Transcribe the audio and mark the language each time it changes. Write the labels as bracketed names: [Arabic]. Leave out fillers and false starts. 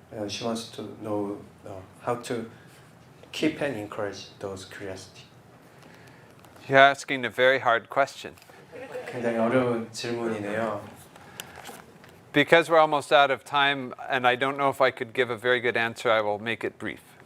[English] She wants to know how to keep and encourage those curiosity. You're asking a very hard question. [Korean] 굉장히 어려운 질문이네요. [English] Because we're almost out of time, and I don't know if I could give a very good answer, I will make it brief.